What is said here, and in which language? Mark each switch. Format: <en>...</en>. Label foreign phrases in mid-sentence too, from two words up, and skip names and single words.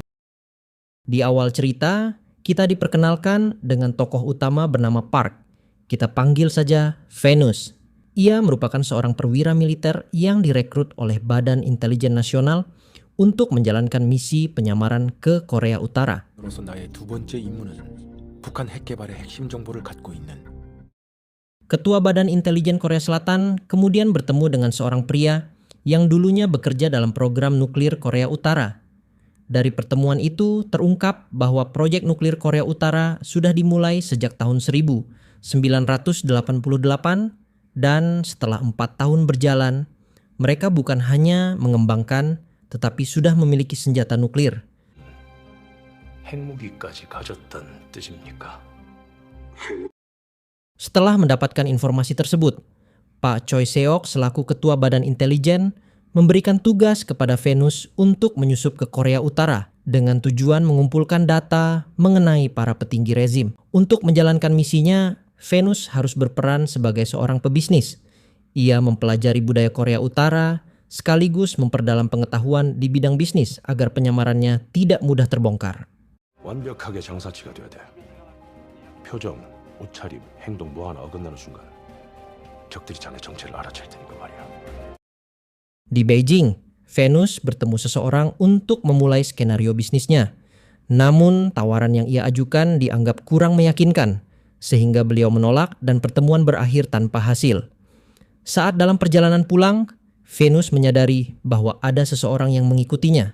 <id>Di awal cerita, kita diperkenalkan dengan tokoh utama bernama Park. Kita panggil saja Venus. Ia merupakan seorang perwira militer yang direkrut oleh Badan Intelijen Nasional untuk menjalankan misi penyamaran ke Korea Utara.</id> <ko>그래서 나의 두 번째 임무는 북한 핵 개발의 핵심 정보를 갖고 있는</ko> <id>Ketua Badan Intelijen Korea Selatan kemudian bertemu dengan seorang pria yang dulunya bekerja dalam program nuklir Korea Utara. Dari pertemuan itu terungkap bahwa proyek nuklir Korea Utara sudah dimulai sejak tahun 1988 dan setelah 4 tahun berjalan, mereka bukan hanya mengembangkan tetapi sudah memiliki senjata nuklir.</id> <ko>핵무기까지 가졌던 뜻입니까?</ko> <id>Setelah mendapatkan informasi tersebut, Pak Choi Seok selaku Ketua Badan Intelijen memberikan tugas kepada Venus untuk menyusup ke Korea Utara dengan tujuan mengumpulkan data mengenai para petinggi rezim. Untuk menjalankan misinya, Venus harus berperan sebagai seorang pebisnis. Ia mempelajari budaya Korea Utara sekaligus memperdalam pengetahuan di bidang bisnis agar penyamarannya tidak mudah terbongkar.</id> <ko>완벽하게 장사치가 돼야 돼. 표정, 옷차림, 행동 뭐 하나 어긋나는 순간 적들이 자네 정체를 알아챌 테니까 말이야.</ko> <id>Di Beijing, Venus bertemu seseorang untuk memulai skenario bisnisnya. Namun, tawaran yang ia ajukan dianggap kurang meyakinkan, sehingga beliau menolak dan pertemuan berakhir tanpa hasil. Saat dalam perjalanan pulang, Venus menyadari bahwa ada seseorang yang mengikutinya.</id>